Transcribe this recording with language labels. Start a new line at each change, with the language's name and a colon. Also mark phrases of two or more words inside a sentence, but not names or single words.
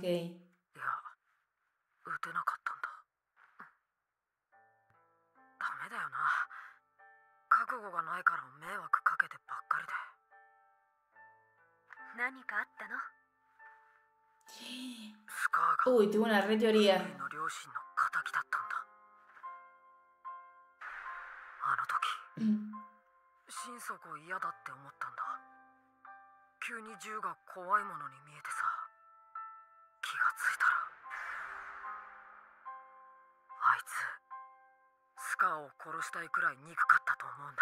Japanese: いや、撃てなかったんだ。ダメだよな。覚悟がないから迷惑かけてばっかりで。何かあったの？スカーが
Spanish: Uy, tengo una re
Japanese: 軍
Spanish: teoría.
Japanese: 兵の両親の敵だったんだ。あの時 Mm. 心底嫌だって思ったんだ。急に銃が怖いものに見えてさ、気がついたらあいつスカーを殺したいくらい憎かったと思うんだ。